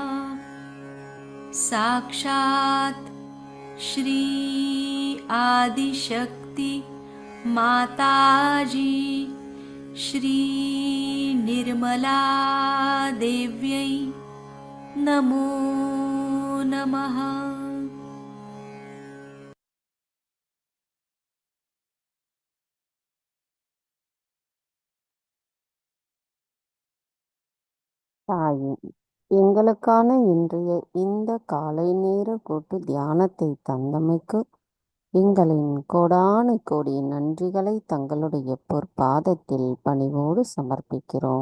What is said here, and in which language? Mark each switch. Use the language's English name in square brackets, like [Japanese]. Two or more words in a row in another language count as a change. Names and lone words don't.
[Sanskrit] साक्षात् श्री आदिशक्ति माताजी श्री निर्मला देव्यै नमो नमः। [Tamil] தாயே, எங்களுக்கான இன்றைய இந்த காலை நேர கூட்டு தியானத்தை தந்தமைக்கு எங்களின் கோடானு கோடி நன்றிகளை தங்களுடைய பொற்பாதத்தில் பணிவோடு சமர்ப்பிக்கிறோம்.